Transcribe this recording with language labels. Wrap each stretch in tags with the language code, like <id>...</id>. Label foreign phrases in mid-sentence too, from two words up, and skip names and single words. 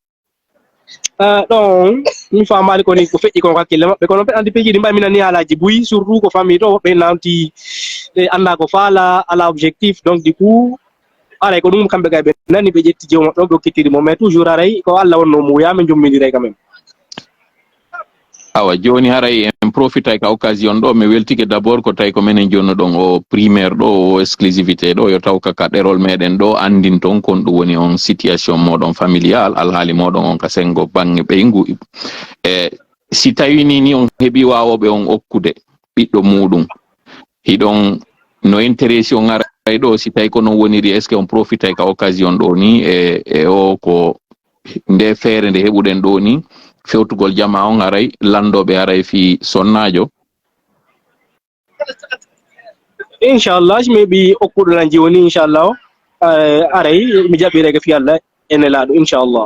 <ff>ɗon mi famali koni ko feƴƴi kon hakkille maɓɓe kono ɓe andi peji ɗi mbaminani halaji buyi surtout ko famille to ɓe namti anda ko faala ala</ff> <fr>objectif donc du coup</fr> <ff>aray ko ɗum kamɓe gay ɓe nani ɓe ƴetti jew maɓɓe ɓe hokkitiri mo</ff> <fr>mais toujours</fr> <ff>aray ko Allah wonno muya min jomminiray</ff> <fr>quand même.</fr> <ff>Awa joni haray</ff> <fr>en profita</fr> <ff>ka occasion ɗo mi weltike d'abord ko tawi ko minen jonno ɗon o primaire ɗo o exclusivité ɗo yo taw ka ɗerol meɗen ɗo andin ton kon ɗum woni on situation moɗon familial alhaali moɗon on ka sengo bange ɓeygu si tawi ni on heeɓi wawoɓe on okkude ɓiɗɗo muɗum hiɗon no intéressé on aray ɗo si tawi ko non woniri</ff> <fr>est ce que</fr> <ff>on profita ka occasion ɗo ni e o ko nde feere nde heɓuɗen ɗo ni fewtugol jama on aray landoɓe aray fi sonnajo inchallah mi heeɓi okkuɗo lan joni inchallah aray mi jaɓɓireke fi Allah ene laaɗo inchallah.</ff>